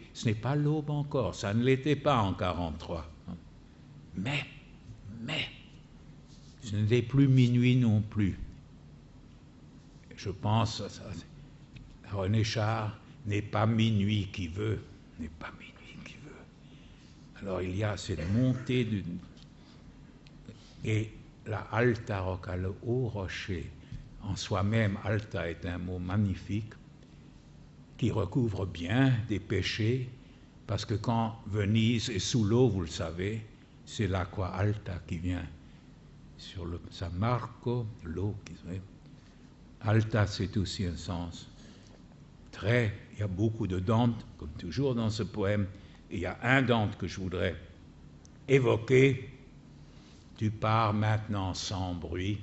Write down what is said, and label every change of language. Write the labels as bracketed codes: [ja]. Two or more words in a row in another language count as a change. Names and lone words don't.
[fr] Ce n'est pas l'aube encore, ça ne l'était pas en 1943, mais, ce n'était plus minuit non plus. Je pense à René Char, n'est pas minuit qui veut, n'est pas minuit qui veut. Alors il y a cette montée et [it] la alta rocca, [fr] le haut rocher, en soi-même, alta est un mot magnifique qui recouvre bien des péchés, parce que quand Venise est sous l'eau, vous le savez, c'est [it] l'acqua alta [fr] qui vient sur le San Marco, l'eau qui serait. Alta, c'est aussi un sens très, il y a beaucoup de Dante, comme toujours dans ce poème, et il y a un Dante que je voudrais évoquer. Tu pars maintenant sans bruit.